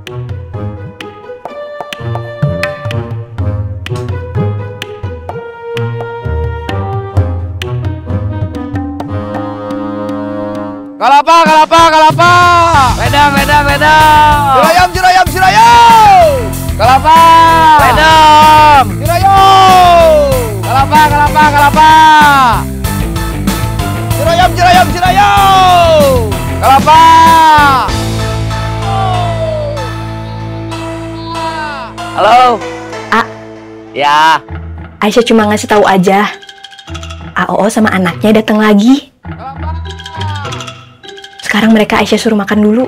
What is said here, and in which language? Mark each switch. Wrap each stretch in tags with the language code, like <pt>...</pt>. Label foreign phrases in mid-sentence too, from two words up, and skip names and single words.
<id>Kalapa, kalapa, kalapa. Ledang, ledang, ledang. Jurayam, jurayam, jurayam. Kalapa. Ledang. Jurayam. Kalapa, kalapa, kalapa. Jurayam, jurayam, jurayam. Kalapa. Halo. A. Ya. Aisyah cuma ngasih tahu aja. AOO sama anaknya datang lagi. Sekarang mereka Aisyah suruh makan dulu.</id>